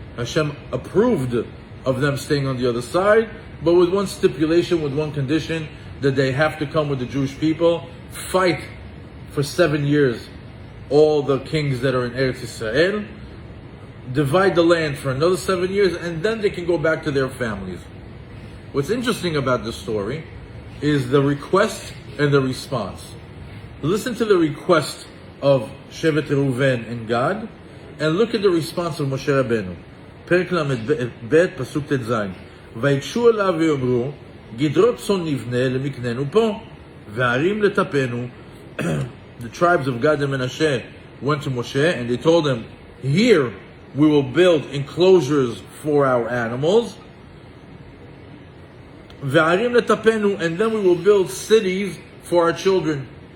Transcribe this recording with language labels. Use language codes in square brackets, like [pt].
[en] Hashem approved of them staying on the other side, but with one stipulation, with one condition, that they have to come with the Jewish people, fight for 7 years all the kings that are in Eretz Yisrael, divide the land for another 7 years, and then they can go back to their families. What's interesting about this story is the request and the response. Listen to the request of Shevet Reuven and Gad, and look at the response of Moshe Rabbeinu. Perek Lamed Bet, Pasuk Tet Zayin. [he] ויגשו אליו ויאמרו, גדרות צאן נבנה למקננו פה, והערים לטפנו. [en] The tribes of Gad and Menashe went to Moshe and they told him, here we will build enclosures for our animals, [he] והערים לטפנו, [en] and then we will build cities for our children.